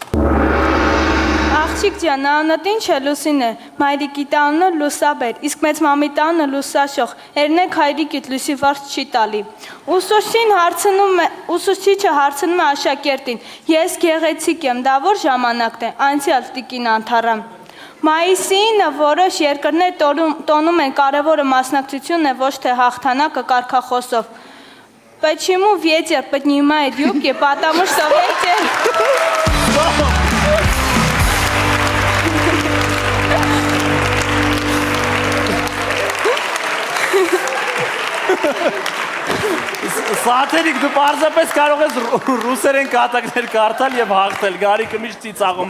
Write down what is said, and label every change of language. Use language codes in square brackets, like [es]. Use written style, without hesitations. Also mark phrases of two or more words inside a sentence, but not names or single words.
[hy] Աղջիկ ջան, անունդ ինչ է, Լուսին է, մայրիկի տանունը Լուսաբեր, իսկ մեծ մամի տանունը Լուսաշող, երնեք հայրիկիդ Լուսի վարձ չի տալի։ Ուսուցիչը հարցնում է աշակերտին, ես գեղեցիկ եմ, դա որ ժամանակն է, անցյալ տիկին անթառամ։ Մայիսին որոշ երկրներ տոնում են կարևորը մասնակցությունն է ոչ թե հաղթանակը կարգախոսով։ [ru] Почему ветер поднимает юбки, потому что ветер... [hy] Սաթենիկ, դու պարզապես կարող ես ռուսերեն կատակներ կարդալ եւ հաղթել, Գարիկը միշտ ծիծաղում է։